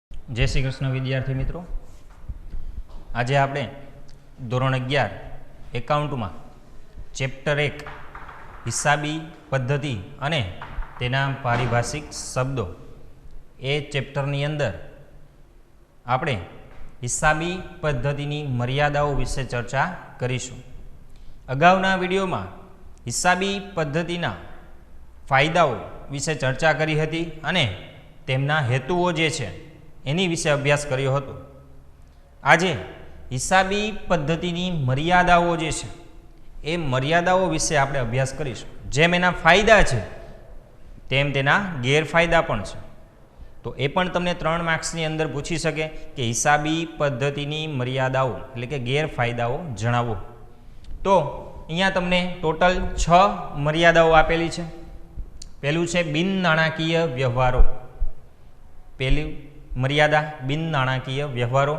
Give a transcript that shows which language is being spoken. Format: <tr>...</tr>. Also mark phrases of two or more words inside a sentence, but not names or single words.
<gu>જય શ્રી કૃષ્ણ વિદ્યાર્થી મિત્રો, આજ આપણે ધોરણ 11 એકાઉન્ટ માં ચેપ્ટર 1 હિસાબી પદ્ધતિ અને તેના પારિભાષિક શબ્દો એ ચેપ્ટરની અંદર આપણે હિસાબી પદ્ધતિની મર્યાદાઓ વિષે ચર્ચા કરીશું। અગાઉના વિડિયો માં હિસાબી પદ્ધતિના ફાયદાઓ વિષે ચર્ચા કરી હતી અને તેમના હેતુઓ જે છે એની વિષે અભ્યાસ કર્યો હતો। આજે હિસાબી પદ્ધતિની મર્યાદાઓ જે છે એ મર્યાદાઓ વિષે આપણે અભ્યાસ કરીશું। જેમ એના ફાયદા છે તેમ તેના ગેરફાયદા પણ છે। તો એ પણ તમને 3 માર્ક્સની અંદર પૂછી શકે કે હિસાબી પદ્ધતિની મર્યાદાઓ એટલે કે ગેરફાયદાઓ જણાવો। તો અહીંયા તમને ટોટલ 6 મર્યાદાઓ આપેલી છે। પહેલું છે બિન નાણાકીય વ્યવહારો, પહેલી મર્યાદા બિન નાણાકીય વ્યવહારો।</gu>